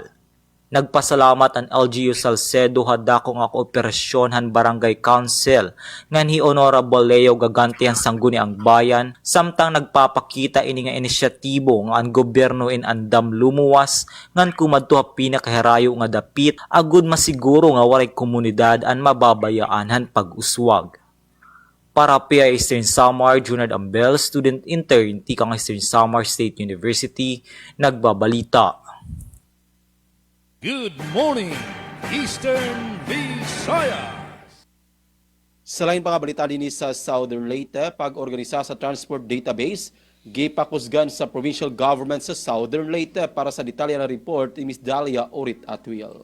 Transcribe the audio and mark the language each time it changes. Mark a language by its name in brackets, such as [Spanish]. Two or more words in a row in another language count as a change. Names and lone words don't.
[Waray] Nagpasalamat ang LGU Salcedo hadako nga kooperasyon han Barangay Council ngan hi Honorable Leo Gagante han sangguni ang bayan samtang nagpapakita ini nga inisyatibo nga ang gobyerno in andam lumuwas ngan kumadto pinakaherayo nga dapit agud masiguro nga walay komunidad ang mababayaan han pag-uswag. Para PIA Eastern Samar, Junard Ambel, [English] student intern [Waray] tikang Eastern Samar State University, nagbabalita. [English] Good morning, Eastern Visayas. [Cebuano] Sa lain pa nga balita din sa Southern Leyte, pag-organisa sa Transport Database, gipakusgan sa provincial government sa Southern Leyte. Para sa detalye na report, Ms. Dalia Orit Atwil.